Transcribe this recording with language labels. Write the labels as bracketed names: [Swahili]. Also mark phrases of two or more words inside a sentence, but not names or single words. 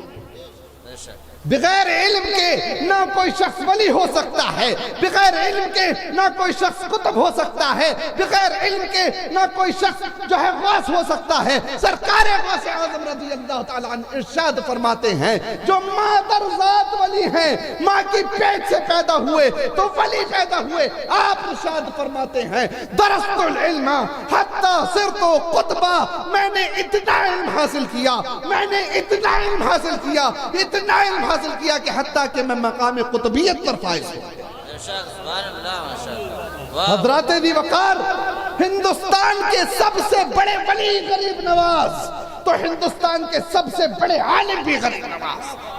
[Urdu] بغیر علم کے نہ کوئی شخص ولی ہو سکتا ہے، بغیر علم کے نہ کوئی شخص قطب ہو سکتا ہے، بغیر علم کے نہ کوئی شخص جو ہے غوث ہو سکتا ہے۔ سرکار غوث اعظم [Arabic] رضی اللہ تعالیٰ عنہ [Urdu] ارشاد فرماتے ہیں، جو مادر ذات ولی ہیں، ماں کی پیٹ سے پیدا ہوئے تو ولی پیدا ہوئے۔ آپ ارشاد فرماتے ہیں، [Arabic] درست العلم حتی صرت قطبہ، [Urdu] میں نے اتنا علم حاصل کیا، میں نے اتنا علم حاصل کیا، اتنا علم حاصل کیا کہ حتیٰ کہ میں مقام قطبیت پر فائز ہوں۔ حضرات دی وقار، ہندوستان کے سب سے بڑے ولی غریب نواز، تو ہندوستان کے سب سے بڑے عالم بھی غریب نواز۔